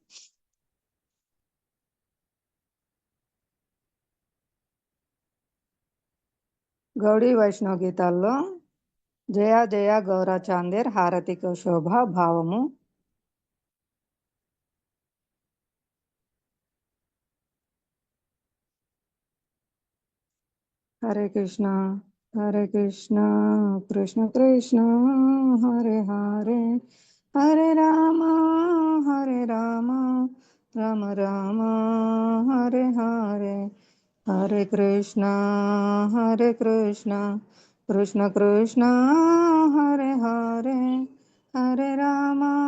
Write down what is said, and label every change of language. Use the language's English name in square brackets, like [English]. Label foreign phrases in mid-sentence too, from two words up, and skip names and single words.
[Telugu] గౌడీ వైష్ణవ గీతాల్లో జయ జయ గౌరా చాందేర్ హారతిక శోభ భావము. [Sanskrit] హరే కృష్ణ కృష్ణ కృష్ణ హరే హరే హరే రామ రామ రామ హరే హరే హరే కృష్ణ కృష్ణ కృష్ణ హరే హరే హరే రామ